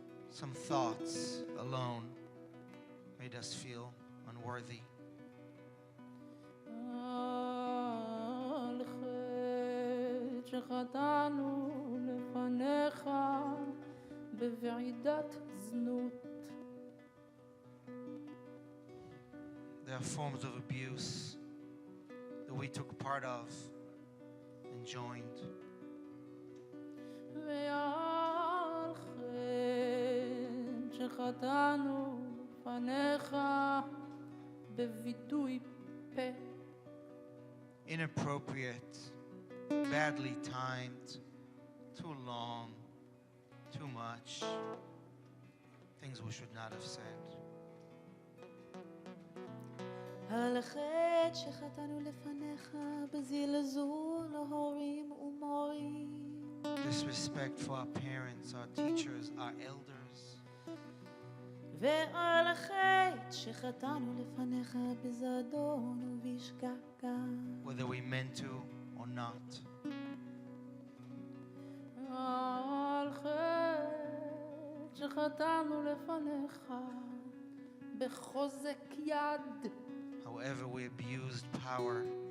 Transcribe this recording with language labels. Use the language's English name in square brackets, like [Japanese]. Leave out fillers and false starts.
[English] some thoughts alone made us feel unworthy. [Hebrew] על חטא שחטאנו לפניך בוועידת זנות. [English] There are forms of abuse that we took part of and joined. [Hebrew] ועל חטא שחטאנו לפניך בווידוי פה. [English] Inappropriate, badly timed, too long, too much, things we should not have said. [Hebrew] על חטא שחטאנו לפניך בזלזול להורים ומורים. [English] Disrespect for our parents, our teachers, our elders. [Hebrew] ועל חטא שחטאנו לפניך בזדון ובשגגה. [English] Whether we meant to or not. [Hebrew] על חטא שחטאנו לפניך בחוזק יד. [English] However we abused power.